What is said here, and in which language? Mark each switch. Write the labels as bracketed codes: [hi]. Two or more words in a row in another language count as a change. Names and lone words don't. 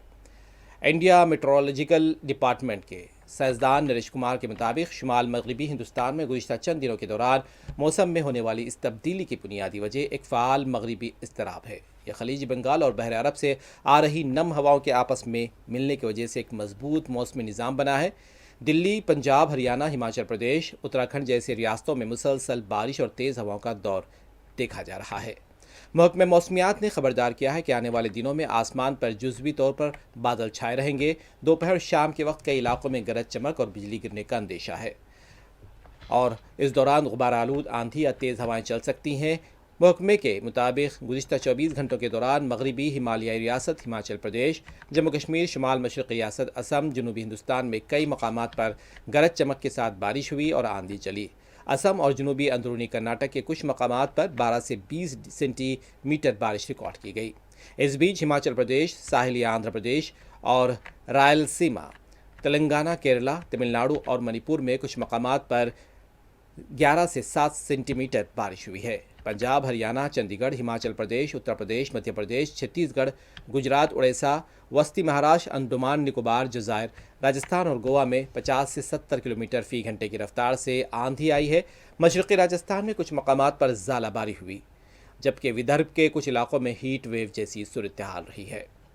[ur] انڈیا میٹرولوجیکل ڈپارٹمنٹ کے سائنسدان نریش کمار کے مطابق شمال مغربی ہندوستان میں گزشتہ چند دنوں کے دوران موسم میں ہونے والی اس تبدیلی کی بنیادی وجہ ایک فعال مغربی اضطراب ہے۔ یہ خلیج بنگال اور بحر عرب سے آ رہی نم ہواؤں کے آپس میں ملنے کی وجہ سے ایک مضبوط موسمی نظام بنا ہے۔ دلی، پنجاب، ہریانہ، ہماچل پردیش، اتراکھنڈ جیسے ریاستوں میں مسلسل بارش اور تیز ہواؤں کا دور دیکھا جا رہا ہے۔ محکمہ موسمیات نے خبردار کیا ہے کہ آنے والے دنوں میں آسمان پر جزوی طور پر بادل چھائے رہیں گے۔ دوپہر اور شام کے وقت کئی علاقوں میں گرج چمک اور بجلی گرنے کا اندیشہ ہے اور اس دوران غبار آلود آندھی یا تیز ہوائیں چل سکتی ہیں۔ محکمے کے مطابق گزشتہ 24 گھنٹوں کے دوران مغربی ہمالیائی ریاست ہماچل پردیش، جموں کشمیر، شمال مشرقی ریاست اسم، جنوبی ہندوستان میں کئی مقامات پر گرج چمک کے ساتھ بارش ہوئی اور آندھی چلی۔ اسم اور جنوبی اندرونی کرناٹک کے کچھ مقامات پر 12 سے 20 سینٹی میٹر بارش ریکارڈ کی گئی۔ اس بیچ ہماچل پردیش، ساحلی آندھرا پردیش اور رائلسیما، تلنگانہ، کیرلا، تمل ناڈو اور منی پور میں کچھ مقامات پر 11 سے 7 سینٹی میٹر بارش ہوئی ہے۔ پنجاب، ہریانہ، چندی گڑھ، ہماچل پردیش، اتر پردیش، مدھیہ پردیش، چھتیس گڑھ، گجرات، اڑیسہ، وسطی مہاراشٹر، انڈمان نکوبار، جزائر، راجستھان اور گوا میں 50 سے 70 کلومیٹر فی گھنٹے کی رفتار سے آندھی آئی ہے۔ مشرقی راجستھان میں کچھ مقامات پر ژالہ باری ہوئی، جبکہ ودربھ کے کچھ علاقوں میں [en] heat wave [ur] جیسی صورتحال رہی ہے۔